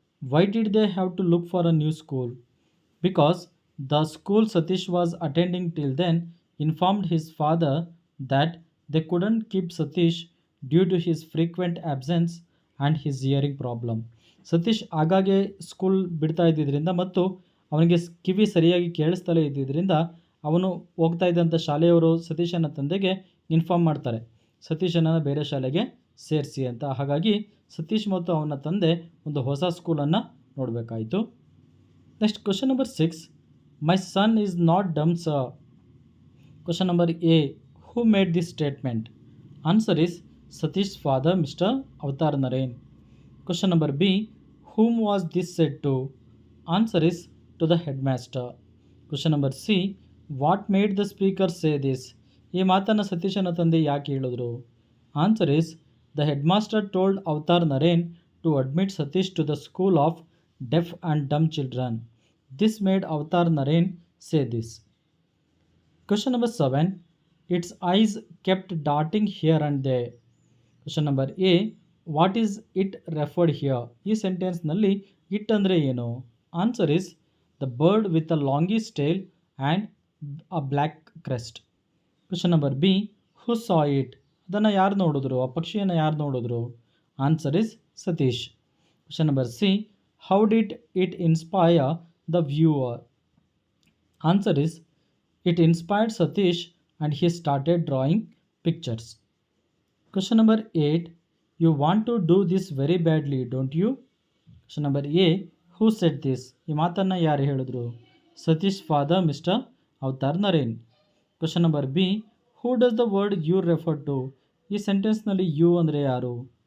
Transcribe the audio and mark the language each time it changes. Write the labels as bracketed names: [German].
[English] Why did they have to look for a new school? Because the school Satish was attending till then informed his father that they couldn't keep Satish due to his frequent absence and his hearing problem. [Kannada] Satish ಆಗಾಗ್ಗೆ school ಬಿಡ್ತಾ ಇದ್ದಿದ್ದರಿಂದ ಮತ್ತು ಅವನಿಗೆ ಕಿವಿ ಸರಿಯಾಗಿ ಕೇಳಿಸ್ತಲೇ ಇದ್ದಿದ್ದರಿಂದ ಅವನು ಹೋಗ್ತಾ ಇದ್ದಂಥ ಶಾಲೆಯವರು ಸತೀಶನ ತಂದೆಗೆ ಇನ್ಫಾರ್ಮ್ ಮಾಡ್ತಾರೆ, ಸತೀಶನನ್ನು ಬೇರೆ ಶಾಲೆಗೆ ಸೇರಿಸಿ ಅಂತ. ಹಾಗಾಗಿ ಸತೀಶ್ ಮತ್ತು ಅವನ ತಂದೆ ಒಂದು ಹೊಸ ಸ್ಕೂಲನ್ನು ನೋಡಬೇಕಾಯಿತು. [English] Next question number 6. My son is not dumb sir. Question number A. Who made this statement? Answer is Satish father mister Avatar Naren. Question number B. whom was this said to? Answer is to the headmaster. Question number C. What made the speaker say this? [Kannada] ಈ ಮಾತನ್ನು ಸತೀಶನ ತಂದೆ ಯಾಕೆ ಹೇಳಿದ್ರು? [English] Answer is the headmaster told Avatar Naren to admit Satish to the school of deaf and dumb children. This made Avatar Naren say this. Question number 7. Its eyes kept darting here and there. Question number A. What is it referred here? [Kannada] ಈ ಸೆಂಟೆನ್ಸ್ನಲ್ಲಿ it ಅಂದರೆ ಏನು? [English] Answer is the bird with a longest tail and a black crest. Question number B. Who saw it? [Kannada] ಅದನ್ನು ಯಾರು ನೋಡಿದ್ರು? ಆ ಪಕ್ಷಿಯನ್ನು ಯಾರು ನೋಡಿದ್ರು? [English] Answer is Satish. Question number C. How did it inspire the viewer? Answer is it inspired Satish and he started drawing pictures. Question number 8. You want to do this very badly, don't you? Question number A. Who said this? [Kannada] ಈ ಮಾತನ್ನು ಯಾರು ಹೇಳಿದ್ರು? [English] Satish father mister Avatar Naren. Question number B. Who does the word you refer to? [Kannada] ಈ ಸೆಂಟೆನ್ಸ್ನಲ್ಲಿ you ಅಂದರೆ ಯಾರು?